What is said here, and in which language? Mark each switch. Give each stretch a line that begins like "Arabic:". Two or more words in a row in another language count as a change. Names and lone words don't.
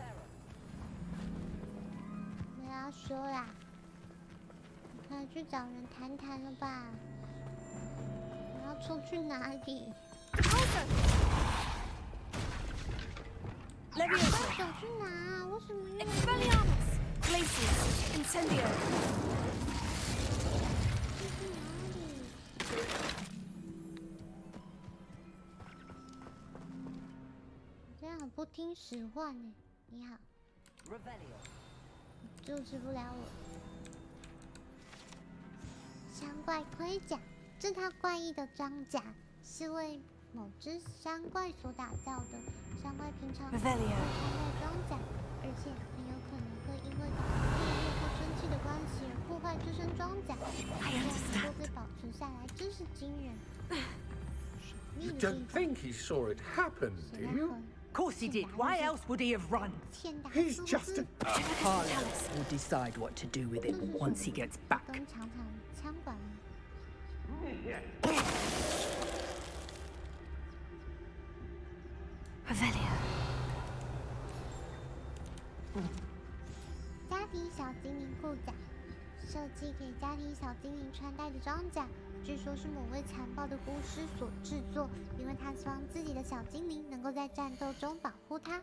Chinese: 我要说啦，你可以去找人谈谈了吧？我要出去哪里？
English: Levioso!
Chinese: 走去哪？为什么又？
English: Expelliarmus! Glacier! Incendio!
Chinese: 这是哪里？你这样很不听使唤呢。你好，你阻止不了我。山怪盔甲，这套怪异的装甲是为某只山怪所打造的。山怪平常会穿戴装甲，而且很有可能会因为地热或生气的关系而破坏这身装甲。这样能够被保存下来，真是惊人。
English: You don't think he saw it happen, do you? Of course he did. Why else would he have run? He's just a... Harlow will decide what to do with it once he gets back.
Chinese: 跟厂枪管。
English: Revelio!
Chinese: 家庭小精灵护甲， 设计给家庭小精灵穿戴的装甲，据说是某位残暴的巫师所制作，因为他希望自己的小精灵能够在战斗中保护他。